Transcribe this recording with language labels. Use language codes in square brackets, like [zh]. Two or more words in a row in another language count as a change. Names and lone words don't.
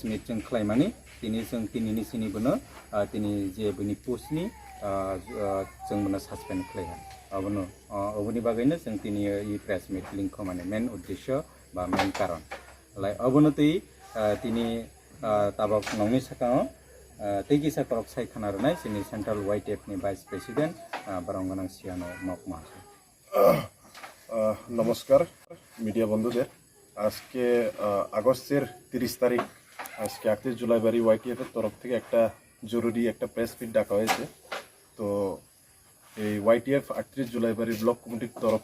[trp] meet jeng khlaimani tini sung tini ni sini bono tini je bini post ni jeng bono suspend khlaiha abono oboni bagaino jeng tini e [en] press meet [trp] link khomani main uddeshyo ba main karon lai abono tei tini tabak nongni sakao tegi sakorok sai khana ronai sini central YTF ni [en] vice president [trp] barongganang siano mok mas [bn] নমস্কার মিডিয়া বন্ধুদের আজকে আগস্টের 30 তারিখ আজকে 38 জুলাইবারি YTF এর তরফ থেকে একটা জরুরি একটা [en] press meet [bn] ডাকা হয়েছে তো এই YTF 38 জুলাইবারি [en] block committee's [bn] তরফ